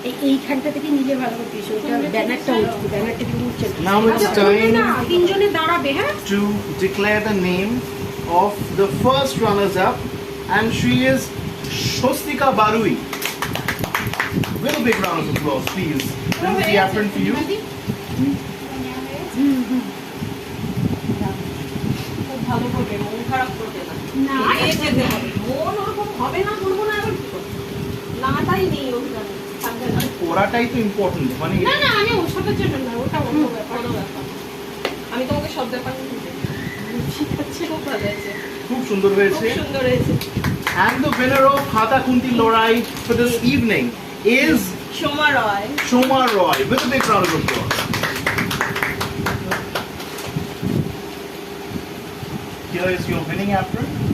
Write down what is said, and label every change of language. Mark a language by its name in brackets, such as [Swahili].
[Bangla] এইখানটা থেকে নিলে ভালো হতো ওটা ব্যানারটা উঠছে ব্যানারটা কি উঠছে [English] Now it's time [Bangla] তিনজনে দাঁড়াবে হ্যাঁ [English] to declare the name of the first runners-up, and she is Shostika Barui. With a big round of applause, please. This is the apron for you. [Bangla] খুব ভালো করবে, মন খারাপ করবে না। না এগিয়ে যেতে হবে। মন ওরকম হবে না, করবো না এবার কি করবো? নাটাই নেই অভিযানে, থাকবে না। ওরাটাই তো ইম্পর্টেন্ট, মানে না না আমি ওসবের জন্য না ওটা অন্য ব্যাপার কোনো ব্যাপার না। আমি তোমাকে সব ব্যাপার বলতে ঠিক আছে, খুব ভালো হয়েছে, খুব সুন্দর হয়েছে। খুব সুন্দর হয়েছে। [English] And the winner of Hata Kunti Lorai for this evening is [Bangla] Soma Roy. [English] Shoma Roy. With a big round of applause. Here is your winning apron.